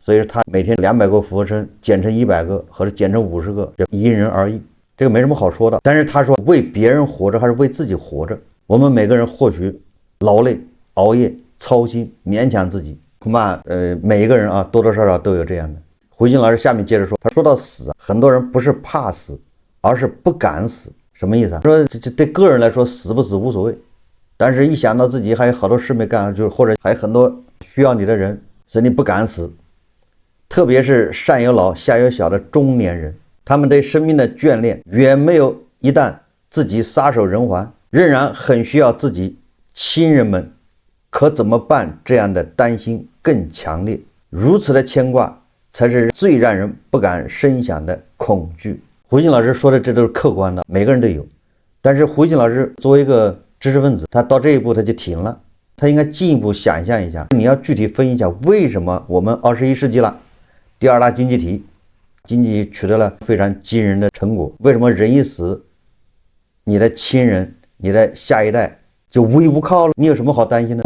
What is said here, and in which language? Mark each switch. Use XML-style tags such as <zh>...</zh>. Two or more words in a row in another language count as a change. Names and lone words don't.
<zh>所以他每天200個俯臥撐減成100個或者減成50個，這因人而異，這個沒什麼好說的。但是他說為別人活着還是為自己活着，我們每個人或許勞累、熬夜、操心、勉強自己，恐怕每一個人啊多多少少都有這樣的。胡锡进老師下面接着說，他說到死，很多人不是怕死，而是不敢死。什麼意思啊？說這對個人來說死不死無所謂，但是一想到自己還有好多事没幹，就是或者還有很多需要你的人，所以你不敢死。特別是上有老下有小的中年人，他們對生命的眷戀遠沒有一旦自己撒手人寰，仍然很需要自己親人們可怎麼辦這樣的擔心更強烈，如此的牽掛才是最讓人不敢深想的恐懼。胡锡进老師說的這都是客觀的，每個人都有，但是胡锡進老師作為一個知識分子，他到這一步他就停了，他應該進一步想象一下，你要具體分析一下為什麼我們21世紀了，第二大經濟體，經濟取得了非常驚人的成果，為什麼人一死，你的親人你的下一代就無依無靠了？你有什麼好擔心的？</zh>